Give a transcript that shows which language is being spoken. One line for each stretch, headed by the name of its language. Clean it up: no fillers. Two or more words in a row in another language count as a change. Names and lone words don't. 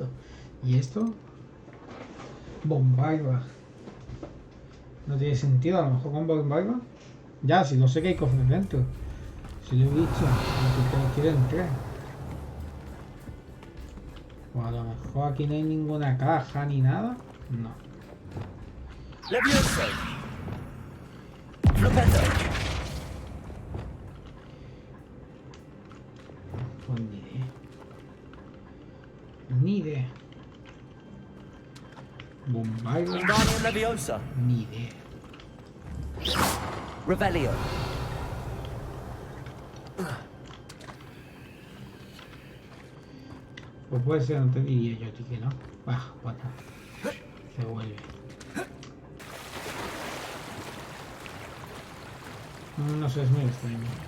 Spanish: ¿Y esto? Bombarda. No tiene sentido, a lo mejor con bombarda. Ya, si no sé que hay cofres dentro. Si lo he visto, lo que quiero entrar. O a lo mejor aquí no hay ninguna caja ni nada. No. Levioso. Flopendo. Pues ni idea. Ni idea. Bombarda. Guardian Leviosa. Ni idea. Revelio. Pues puede ser, no te diría yo a ti que no. Bah, bueno. Se vuelve. No sé, es muy extraño.